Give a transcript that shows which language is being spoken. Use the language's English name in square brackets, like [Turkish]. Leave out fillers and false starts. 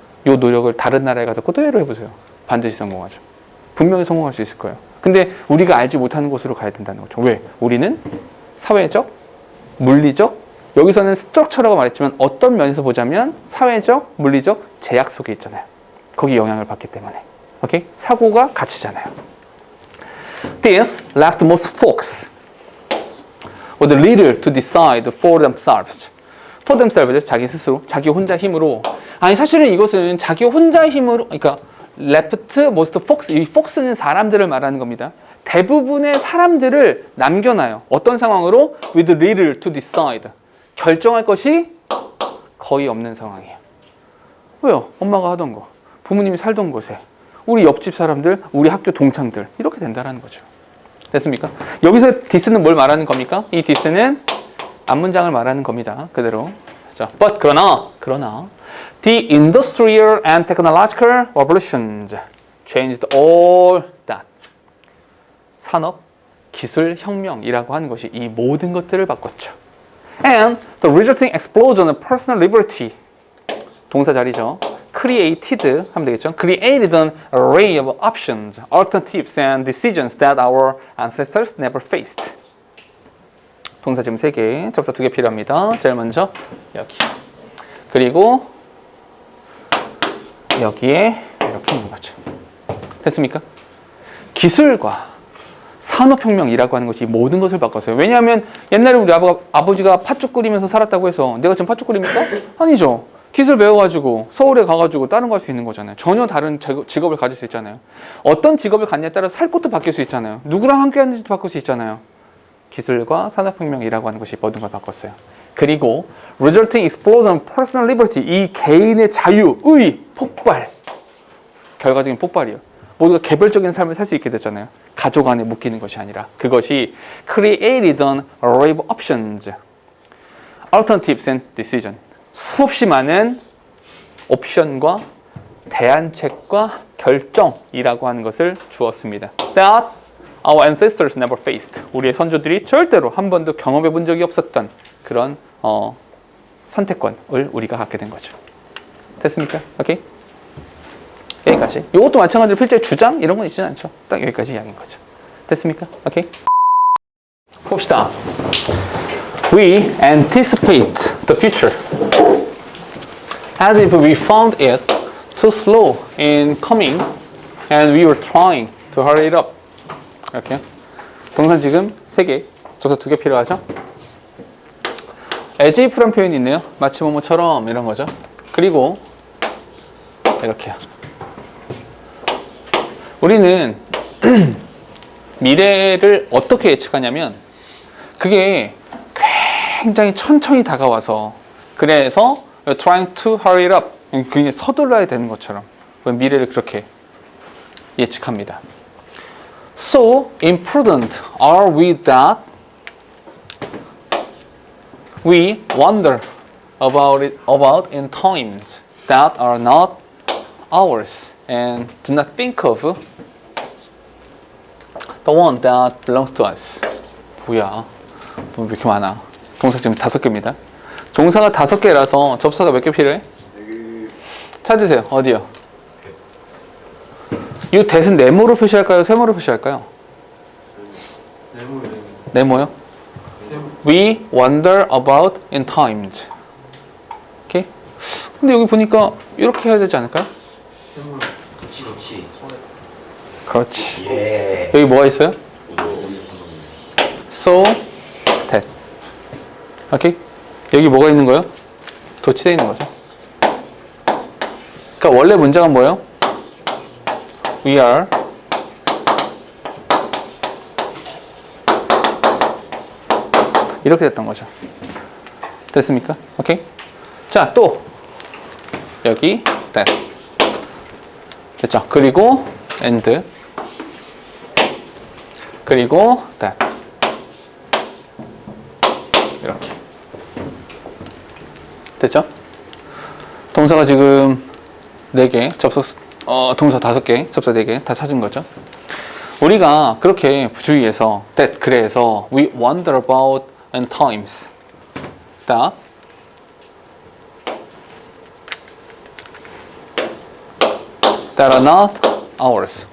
[Korean] 이 노력을 다른 나라에 가서 그대로 해보세요. 반드시 성공하죠. 분명히 성공할 수 있을 거예요. 근데 우리가 알지 못하는 곳으로 가야 된다는 거죠. 왜? 우리는 사회적, 물리적, 여기서는 스트럭처라고 말했지만 어떤 면에서 보자면 사회적, 물리적 제약 속에 있잖아요. 거기 영향을 받기 때문에. 오케이? 사고가 갇히잖아요. [English] This left most folks with little to decide for themselves. For themselves, [Korean] 자기 스스로, 자기 혼자 힘으로. 아니 사실은 이것은 자기 혼자 힘으로, 그러니까 [English] left most folks, [Korean] 이 folks는 사람들을 말하는 겁니다. 대부분의 사람들을 남겨놔요. 어떤 상황으로? [English] With little to decide. [Korean] 결정할 것이 거의 없는 상황이에요. 왜요? 엄마가 하던 거, 부모님이 살던 곳에, 우리 옆집 사람들, 우리 학교 동창들 이렇게 된다는 거죠. 됐습니까? 여기서 this는 뭘 말하는 겁니까? 이 this는 앞문장을 말하는 겁니다. 그대로. 자, [English] but [Korean] 그러나 [English] the industrial and technological revolutions changed all that. [Korean] 산업, 기술 혁명이라고 하는 것이 이 모든 것들을 바꿨죠. [English] And the resulting explosion of personal liberty. [Korean] 동사 자리죠. created 하면 되겠죠. [English] created an array of options, alternatives and decisions that our ancestors never faced. [Korean] 동사 지금 3개, 접사 2개 필요합니다. 제일 먼저 여기. 그리고 여기에 이렇게 있는 거죠. 됐습니까? 기술과 산업혁명이라고 하는 것이 모든 것을 바꿨어요. 왜냐하면 옛날에 우리 아버지가 팥죽 끓이면서 살았다고 해서 내가 지금 팥죽 끓입니까? 아니죠. 기술 배워가지고 서울에 가가지고 다른 거 할 수 있는 거잖아요. 전혀 다른 직업을 가질 수 있잖아요. 어떤 직업을 갖냐에 따라 살 것도 바뀔 수 있잖아요. 누구랑 함께 하는지도 바꿀 수 있잖아요. 기술과 산업혁명이라고 하는 것이 모든 걸 바꿨어요. 그리고 [English] resulting explosion of personal liberty, [Korean] 이 개인의 자유의 폭발, 결과적인 폭발이요. 모두가 개별적인 삶을 살 수 있게 됐잖아요. 가족 안에 묶이는 것이 아니라 그것이 [English] created an array of options, alternatives and decision. [Korean] 수없이 많은 옵션과 대안책과 결정이라고 하는 것을 주었습니다. [English] That our ancestors never faced. [Korean] 우리의 선조들이 절대로 한 번도 경험해 본 적이 없었던 그런 선택권을 우리가 갖게 된 거죠. 됐습니까? 오케이? 여기까지. 이것도 마찬가지로 필자의 주장 이런 건 있지는 않죠. 딱 여기까지 이야기인 거죠. 됐습니까? 오케이? 봅시다. [English] We anticipate the future as if we found it too slow in coming and we were trying to hurry it up. [Korean] 이렇게. 동사 지금 3개, 접사 2개 필요하죠? as if라는 표현이 있네요. 마치 뭐뭐처럼 이런 거죠. 그리고 이렇게요. 우리는 미래를 어떻게 예측하냐면 그게 굉장히 천천히 다가와서 그래서 [English] you're trying to hurry it up [Korean] 굉장히 서둘러야 되는 것처럼 미래를 그렇게 예측합니다. [English] So imprudent are we that we wonder about in times that are not ours and do not think of the one that belongs to us. [Korean] 뭐야? 왜 이렇게 많아? 동사 지금 5개입니다. 동사가 5개라서 접사가 몇 개 필요해? 찾으세요. 어디요? 이 that은 네모로 표시할까요? 세모로 표시할까요? 네모요? [English] We wonder about in times. [Korean] 오케이? 근데 여기 보니까 이렇게 해야 되지 않을까요? 그렇지. 예. 여기 뭐가 있어요? So that. 오케이? 여기 뭐가 있는 거예요? 도치되어 있는 거죠. 그러니까 원래 문장은 뭐예요? [English] We are [Korean] 이렇게 됐던 거죠. 됐습니까? 오케이? 자, 또 여기 that. 됐죠? 그리고 and 그리고 that. 이렇게. 됐죠? 동사가 지금 4개, 동사 5개, 접사 4개 다 찾은 거죠. 우리가 그렇게 주의해서 [English] that [Korean] 그래서 [English] we wonder about in times that are not ours.